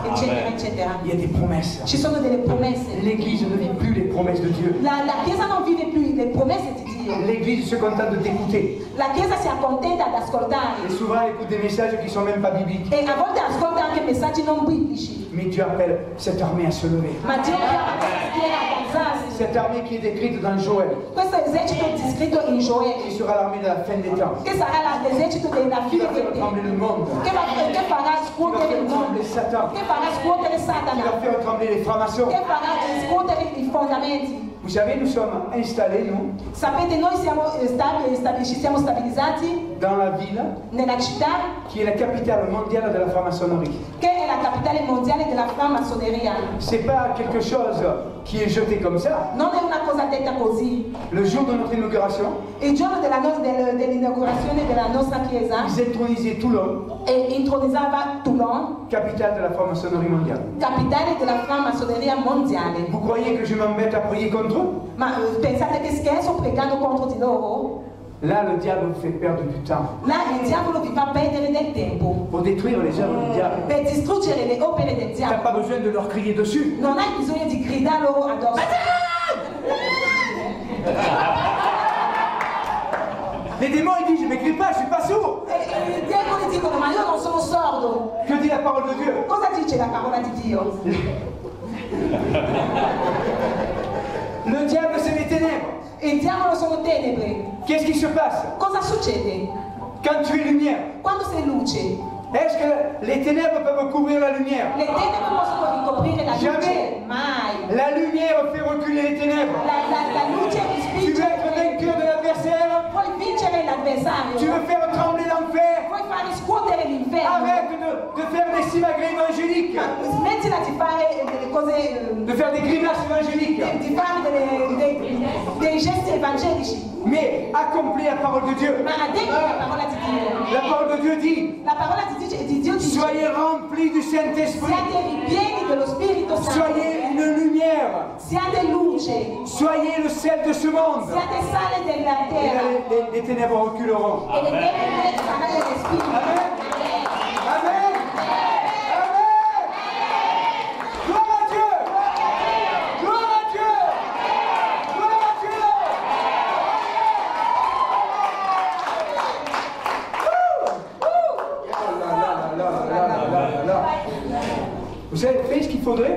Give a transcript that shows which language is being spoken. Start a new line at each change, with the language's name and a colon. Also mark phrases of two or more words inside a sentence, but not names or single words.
Italian: eccetera, eccetera.
French: Il y a des promesses.
Italian: Ci sono delle promesse.
French: L'église ne vit plus les promesses de Dieu.
Italian: La Chiesa non vive più le promesse di Dio.
French: L'église se contente d'écouter.
Italian: La Chiesa si accontenta ad
French: Et
Italian: ascoltare
French: souvent, elle écoute des messages qui ne sont même pas bibliques.
Italian: e a volte ascolta anche messaggi non biblici.
French: Mais Dieu appelle cette armée à se lever.
Italian: Ma Dio chiama questa schiera ad alzarsi.
French: Cette armée qui est décrite dans Joël,
Italian: Questo esercito descritto in
French: qui
Italian: Gioele,
French: sera l'armée de la fin des temps,
Italian: che sarà l'esercito della
French: qui
Italian: fine
French: va
Italian: dei
French: faire trembler
Italian: tempi,
French: le monde,
Italian: che farà
French: qui va
Italian: scuotere
French: faire
Italian: il
French: trembler
Italian: mondo,
French: Satan,
Italian: che farà scuotere
French: qui va
Italian: Satana,
French: faire trembler les francs-maçons.
Italian: che farà scuotere i fondamenti.
French: Vous savez, nous sommes installés, nous,
Italian: Sapete, noi siamo stabilizzati
French: dans la ville
Italian: nella città
French: qui est la capitale mondiale de la franc-maçonnerie.
Italian: che è la capitale mondiale della framassoneria.
French: C'est pas quelque chose qui est jeté comme ça.
Italian: Non è una cosa detta così.
French: Le jour de notre inauguration,
Italian: Il giorno dell'inaugurazione della nostra chiesa
French: ils intronisaient Toulon,
Italian: intronizzava Toulon,
French: capitale de la franc-maçonnerie mondiale.
Italian: capitale della framassoneria mondiale.
French: Vous croyez que je m'embête à prier contre eux?
Italian: Ma pensate che scherzo pregando contro di loro?
French: Là, le diable vous fait perdre du temps
Italian: Là il diavolo vi fa perdere del tempo
French: pour détruire les œuvres du diable.
Italian: per distruggere le opere del
French: Tu n'as
Italian: diavolo.
French: pas besoin de leur crier dessus.
Italian: Non hai bisogno di gridare loro addosso.
French: Les démons, ils disent, je n'écris pas, je ne suis pas sourd.
Italian: I demoni dicono ma io non sono sordo.
French: Que dit la parole de Dieu?
Italian: Cosa dice la parola di Dio?
French: Le diable, c'est les ténèbres.
Italian: Il diavolo sono tenebre.
French: Qu'est-ce qui se passe
Italian: Cosa succede?
French: quand tu es lumière?
Italian: Quando sei luce,
French: Est-ce que les ténèbres peuvent couvrir la lumière?
Italian: le tenebre possono ricoprire la luce?
French: Jamais.
Italian: Mai.
French: La lumière fait reculer les ténèbres.
Italian: La luce
French: Tu
Italian: spinge.
French: veux être vainqueur de l'adversaire?
Italian: Puoi vincere l'avversario.
French: Tu veux faire trembler l'enfer?
Italian: Puoi fare scuotere l'inferno.
French: Arrête de faire des simagrées évangéliques,
Italian: Smettila di fare delle cose,
French: de faire des grimaces évangéliques,
Italian: di fare dei gesti evangelici.
French: mais accomplis la parole de Dieu.
Italian: Ma adegui la parola di Dio.
French: La parole de Dieu dit,
Italian: La parola di Dio dice:
French: soyez remplis du Saint-Esprit,
Italian: siate ripieni dello Spirito Santo.
French: soyez une lumière,
Italian: Siate luce.
French: soyez le sel de ce monde.
Italian: Siate sale della
French: Et
Italian: terra.
French: là, les ténèbres reculeront.
Italian: E le tenebre saranno le spirito.
French: Amen. Amen. Amen. Gloire à Dieu. Gloire à Dieu. Gloire à Dieu. Vous savez ce qu'il faudrait?